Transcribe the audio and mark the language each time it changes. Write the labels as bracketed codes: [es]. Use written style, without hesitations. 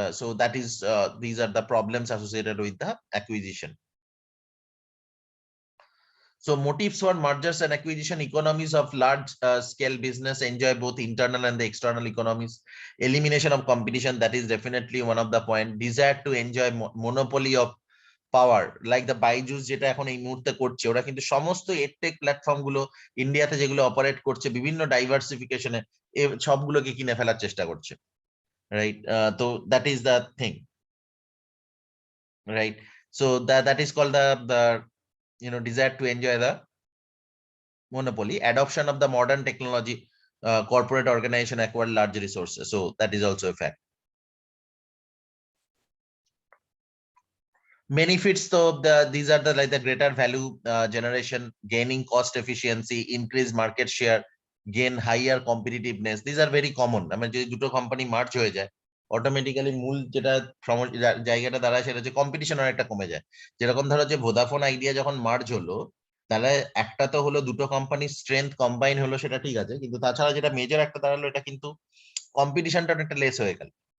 [en] So that is these are the problems associated with the acquisition. So motives for mergers and acquisition: economies of large scale business enjoy both internal and the external economies. Elimination of competition, that is definitely one of the point. Desire to enjoy monopoly of power, [bn] like the Byju's যেটা এখন এই মুহূর্তে করছে, ওরা কিন্তু সমস্ত edtech platform গুলো ইন্ডিয়াতে যেগুলো অপারেট করছে বিভিন্ন ডাইভার্সিফিকেশনে, সবগুলোকে কিনে ফেলার চেষ্টা করছে, রাইট? [en] তো that is the thing, right? So that is called the desire to enjoy the monopoly. Adoption of the modern technology, corporate organization acquire large resources, so that is also a fact. Benefits, so these are the like the greater value generation, gaining cost efficiency, increase market share, gain higher competitiveness. These are very common. I mean [bn] যদি দুটো company merge হয়ে যায় automatically মূল যেটা জায়গাটা দাঁড়ায় সেটা হচ্ছে কম্পিটিশন অনেকটা কমে যায়। যেরকম ধরো যে ভোদাফোন আইডিয়া যখন মার্জ হলো, তাহলে একটা তো হলো দুটো কোম্পানির স্ট্রেংথ কম্বাইন হলো, সেটা ঠিক আছে, কিন্তু তাছাড়া যেটা মেজর একটা দাঁড়ালো, এটা কিন্তু কম্পিটিশনটা অনেকটা লেস হয়ে গেল।